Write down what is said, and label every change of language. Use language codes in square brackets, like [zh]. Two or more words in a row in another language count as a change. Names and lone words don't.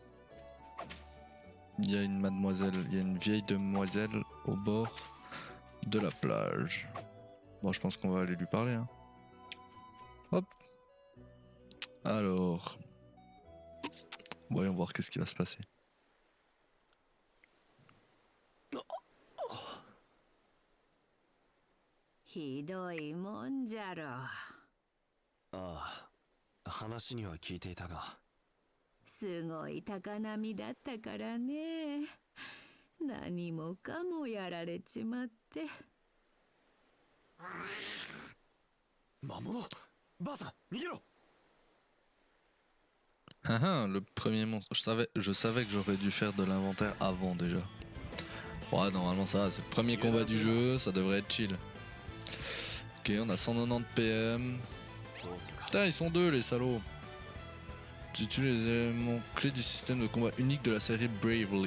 [fr] Il y a une mademoiselle, il y a une vieille demoiselle au bord de la plage. Bon, je pense qu'on va aller lui parler. Hein. Hop. Alors... Voyons voir qu'est-ce qui va se passer. [ja] Ah, 話には聞いていたが。すごい高波だったからね。何もかもやられちまって。魔物、ばあさん、逃げろ。 [fr] Le premier monstre. Je savais que j'aurais dû faire de l'inventaire avant déjà. Ouais, normalement ça va, c'est le premier combat du jeu, ça devrait être chill. Ok, on a 190 PM. Putain, ils sont deux les salauds. J'utilise les éléments clés du système de combat unique de la série Bravely.